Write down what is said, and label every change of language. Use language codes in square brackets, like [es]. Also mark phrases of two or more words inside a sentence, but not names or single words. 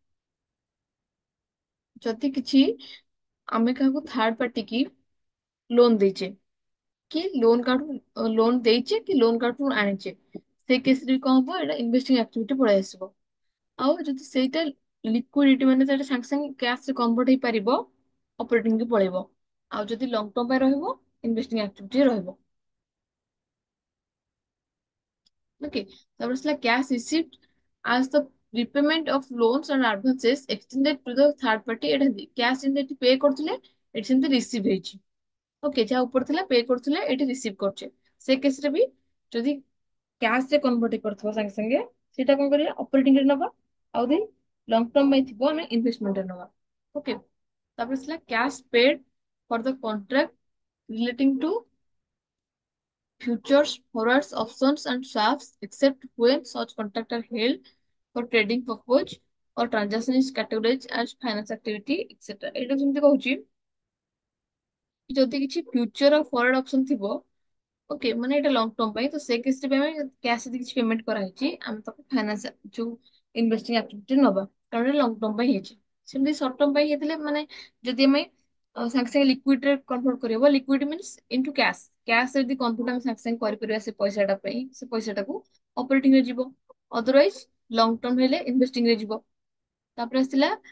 [or] ଯଦି କିଛି ଆମେ କାହାକୁ [en] third party [or] କି ଲୋନ ଦେଇଛେ କି [en] loan card loan [or] ଦେଇଛେ କି [en] loan card [or] ଆଣିଛେ ସେଇ କେସରେ ବି କଣ ହବ ଏଇଟା [en] investing activity [or] ପଳେଇ ଆସିବ ଆଉ ଯଦି ସେଇଟା ଲିକ୍ୱିଡିଟି ମାନେ ସେଇଟା ସାଙ୍ଗେ ସାଙ୍ଗେ କ୍ୟାଶ ରେ କନଭର୍ଟ ହେଇପାରିବ ଅପରେଟିଂ କି ପଳେଇବ ଆଉ ଯଦି [en] long term [or] ପାଇଁ ରହିବ [en] investing activity [or] ରହିବ ଓକେ ତାପରେ ଆସିଲା [en] cash receipt as the repayment of loans and advances extended to the third party [or] ଏଟା କ୍ୟାଶ ଯେମିତି ଏଠି ପେ କରୁଥିଲେ ଏଠି ସେମିତି ରିସିଭ ହେଇଛି ଓକେ ଯାହା ଉପରେ ଥିଲା ପେ କରୁଥିଲେ ଏଠି ରିସିଭ କରୁଛେ ସେ କେସରେ ବି ଯଦି କ୍ୟାଶ ରେ କନଭର୍ଟ ହେଇପାରୁଥିବ ସାଙ୍ଗେ ସାଙ୍ଗେ ସେଇଟା କଣ କରିବା ଅପରେଟିଂ ରେ ନବା ଆଉ ଯଦି [en] long term [or] ପାଇଁ ଥିବ ଆମେ ଇନଭେଷ୍ଟମେଣ୍ଟ ରେ ନବା ଓକେ ତାପରେ ଆସିଲା [en] cash paid for the contract relating to futures, forwards, options, and swaps, except when such contracts are held for trading purpose or transaction is categorized as finance activity, etc. [or] ଏଇଟା ଯେମିତି କହୁଛି କି ଯଦି କିଛି ଫ୍ୟୁଚର ଆଉ [en] forward option [or] ଥିବ ଓକେ ମାନେ ଏଇଟା [en] long term [or] ପାଇଁ ତ ସେ କେସରେ ବି ଆମେ କ୍ୟାଶ ଯଦି କିଛି ପେମେଣ୍ଟ କରାହେଇଛି ଆମେ ତାକୁ ଫାଇନାନ୍ସ ଯୋଉ [en] investing activity [or] ନବା କାରଣ ଏଇଟା [en] long term [or] ପାଇଁ ହେଇଛି ସେମିତି [en] short term [or] ପାଇଁ ହେଇଥିଲେ ମାନେ ଯଦି ଆମେ ସାଙ୍ଗେ ସାଙ୍ଗେ ଲିକ୍ୱିଡ ରେ କନଭର୍ଟ କରିହବ [en] liquid means into cash cash [or] ଯଦି କନଭର୍ଟ ଆମେ ସାଙ୍ଗେ ସାଙ୍ଗେ କରିପାରିବା ସେ ପଇସାଟା ପାଇଁ ସେ ପଇସାଟାକୁ ଅପରେଟିଂ ରେ ଯିବ [en] otherwise long term [or] ହେଲେ ଇନଭେଷ୍ଟିଂ ରେ ଯିବ ତାପରେ ଆସିଲା